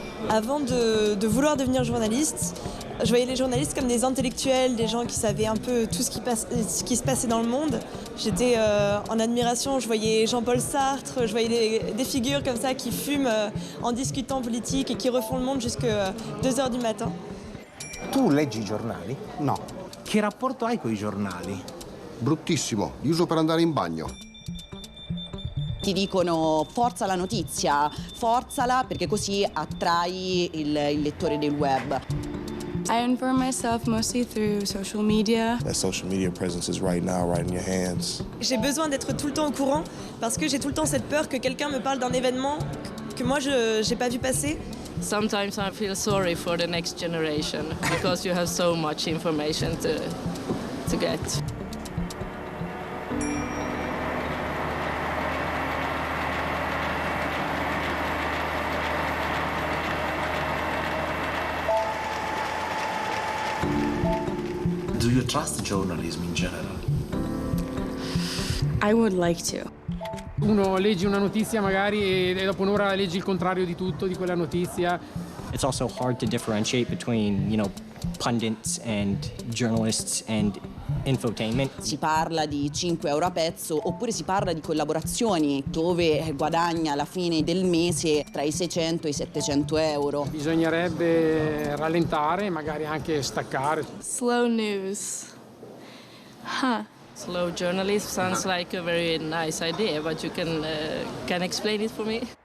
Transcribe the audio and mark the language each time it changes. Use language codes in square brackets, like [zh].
[fr] Avant de vouloir devenir journaliste, je voyais les journalistes comme des intellectuels, des gens qui savaient un peu tout ce qui se passait dans le monde. J'étais en admiration, je voyais Jean-Paul Sartre, je voyais des figures comme ça qui fument en discutant politique et qui refont le monde jusqu'à 2h du matin. [it] Tu leggi i giornali? No. Che rapporto hai con i giornali? Bruttissimo, li uso per andare in bagno. Ti dicono forza la notizia, forzala perché così attrai il lettore del web. [en] I inform myself mostly through social media. That social media presence is right now, right in your hands. [fr] J'ai besoin d'être tout le temps au courant parce que j'ai tout le temps cette peur que quelqu'un me parle d'un événement que moi je n'ai pas vu passer. [en] Sometimes I feel sorry for the next generation because you have so much information to get. Do you trust journalism in general? I would like to. [it] Uno leggi una notizia magari e dopo un'ora leggi il contrario di tutto di quella notizia. [en] It's also hard to differentiate between, pundits and journalists and infotainment. [it] Si parla di 5 euro a pezzo oppure si parla di collaborazioni dove guadagna alla fine del mese tra i 600 e i 700 euro. Bisognerebbe rallentare, magari anche staccare. [en] Slow news. Huh. Slow journalism sounds like a very nice idea, but you can explain it for me?